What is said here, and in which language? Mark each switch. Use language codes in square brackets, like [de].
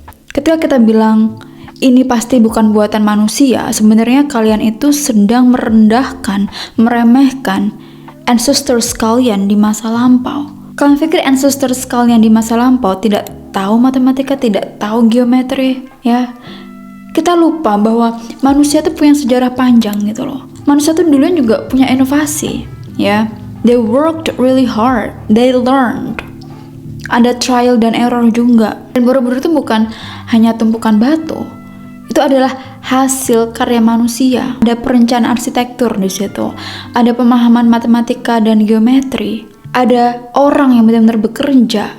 [id] Ketika kita bilang ini pasti bukan buatan manusia, sebenarnya kalian itu sedang merendahkan, meremehkan ancestors kalian di masa lampau. Kalian pikir ancestors kalian di masa lampau tidak tahu matematika, tidak tahu geometri, ya? Kita lupa bahwa manusia itu punya sejarah panjang gitu loh. Manusia itu duluan juga punya inovasi, ya. [en] They worked really hard, they learned. [id] Ada trial dan error juga. Dan Borobudur itu bukan hanya tumpukan batu. Itu adalah hasil karya manusia. Ada perencanaan arsitektur di situ. Ada pemahaman matematika dan geometri. Ada orang yang benar-benar bekerja.